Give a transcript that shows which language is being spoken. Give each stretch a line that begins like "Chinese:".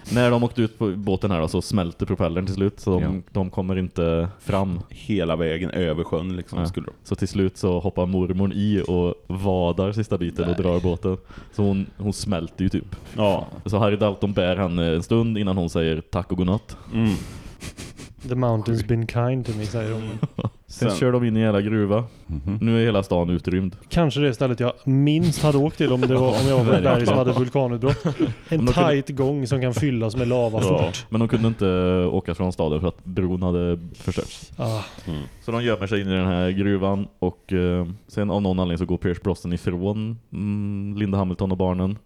Swedish: När de åkte ut på båten här då, så smälte propellern till slut. Så de kommer inte fram. Hela vägen över sjön liksom. Ja. Skulle de. Så till slut så hoppar mormorn i och vadar sista biten och drar båten. Så hon smälter ju typ. Ja. Så Harry Dalton bär henne en stund innan hon säger tack och godnatt. Mm.
English: The mountain's been kind to me,
Swedish: säger hon. Sen kör de in i hela gruva. Mm-hmm. Nu är hela stan utrymd. Kanske det stället jag minst hade åkt till om det var, om jag var där som hade vulkanutbrott. En tight gång som kan fyllas med lava fort. Ja, men de kunde inte åka från staden för att bron hade förstörts. Ah. Mm. Så de gömmer sig in i den här gruvan och sen av någon anledning så går Pierce Brosnan ifrån Linda Hamilton och barnen.